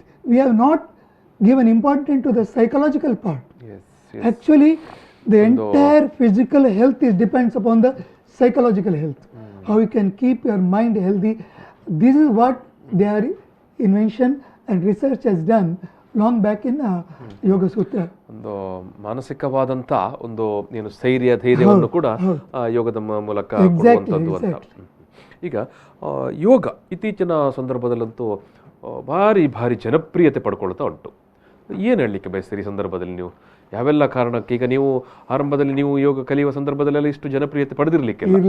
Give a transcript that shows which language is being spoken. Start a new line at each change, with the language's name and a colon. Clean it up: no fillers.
English: We have not given important to the psychological part. Actually, the entire physical health depends upon the psychological health. How you can keep your mind healthy. This is what their invention and research has done long back in Yoga Sutra.
Kannada: ಒಂದು ಮಾನಸಿಕವಾದಂಥ ಒಂದು ಏನು ಸ್ಥೈರ್ಯ ಧೈರ್ಯವನ್ನು ಕೂಡ ಯೋಗದ ಮೂಲಕ ಕೊಡುವಂಥದ್ದು ಅಂತ. ಈಗ ಯೋಗ ಇತ್ತೀಚಿನ ಸಂದರ್ಭದಲ್ಲಂತೂ ಭಾರಿ ಜನಪ್ರಿಯತೆ ಪಡ್ಕೊಳ್ತಾ ಉಂಟು. ಏನು ಹೇಳಲಿಕ್ಕೆ ಬಯಸ್ತೀರಿ ಈ ಸಂದರ್ಭದಲ್ಲಿ ನೀವು? ಯಾವೆಲ್ಲ ಕಾರಣಕ್ಕೆ? ಈಗ ನೀವು ಆರಂಭದಲ್ಲಿ ನೀವು ಯೋಗ ಕಲಿಯುವ ಸಂದರ್ಭದಲ್ಲೆಲ್ಲ ಇಷ್ಟು ಜನಪ್ರಿಯತೆ ಪಡೆದಿರ್ಲಿಕ್ಕೆ